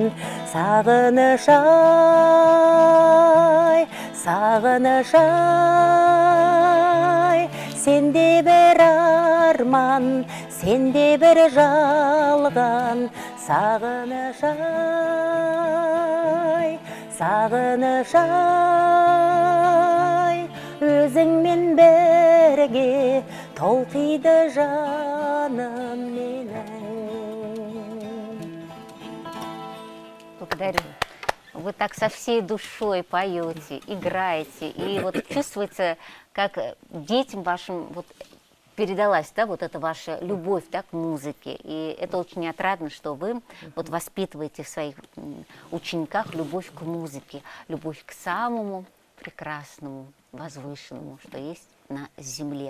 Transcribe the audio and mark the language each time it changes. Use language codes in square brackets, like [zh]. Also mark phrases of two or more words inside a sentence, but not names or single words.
[kk] Сағыныш ай, сағыныш ай, сенде бір арман, сенде бір жалған. Сағыныш ай, сағыныш ай, өзіңмен бірге толқиды жаным менің. [ru] Благодарю. Вы так со всей душой поете, играете, и вот чувствуется, как детям вашим вот передалась, да, вот эта ваша любовь, да, к музыке. И это очень отрадно, что вы вот воспитываете в своих учениках любовь к музыке, любовь к самому прекрасному, возвышенному, что есть на земле.